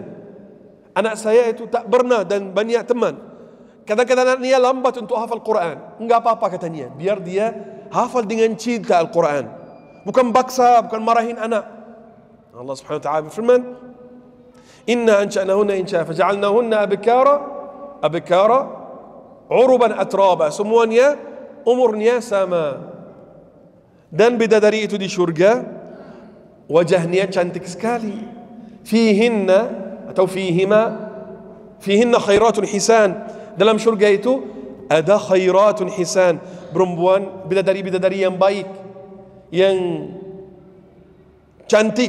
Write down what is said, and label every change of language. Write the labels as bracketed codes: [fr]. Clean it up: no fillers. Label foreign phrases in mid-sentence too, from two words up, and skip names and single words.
[id] Anak saya itu tak pernah dan banyak teman. Kadang-kadang anaknya lambat untuk hafal Quran. Enggak apa-apa katanya. Biar dia hafal dengan cinta Al-Quran. bukan baksa, bukan marahin anak. [ar] الله سبحانه وتعالى berfirman, "إنا أنشأناهن إنشاء فجعلناهن أبكارا عربا أترابا." [id] Semuanya umurnya sama. Dan bidadari itu di syurga, wajahnya cantik sekali. [ar] Fihinna atau فيهن خيرات حسان. [id] Dalam syurga itu ada [ar] خيرات حسان, [id] perempuan bidadari-bidadari yang baik, yang cantik.